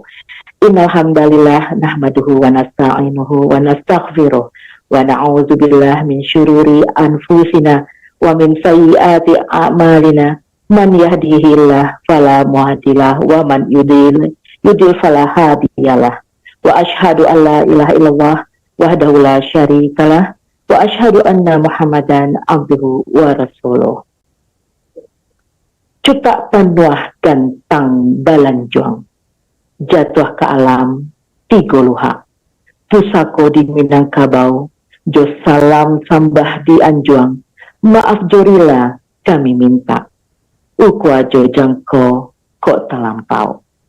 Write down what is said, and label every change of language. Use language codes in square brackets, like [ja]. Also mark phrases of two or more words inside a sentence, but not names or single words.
[ar] إن الحمد لله نحمده ونستعينه ونستغفره ونعوذ بالله من شرور أنفسنا ومن سيئات أعمالنا. من يهده الله فلا مضل له ومن يضلل فلا هادي له. وأشهد أن لا إله إلا الله وحده لا شريك له وأشهد أن محمدا عبده ورسوله. [min] Cutak panuah gantang balanjuang, jatuh ke alam tiga luha. Pusako di Minangkabau, jo salam sambah di Anjuang. Maaf jorila kami minta, ukwa jo jangko kok terlampau.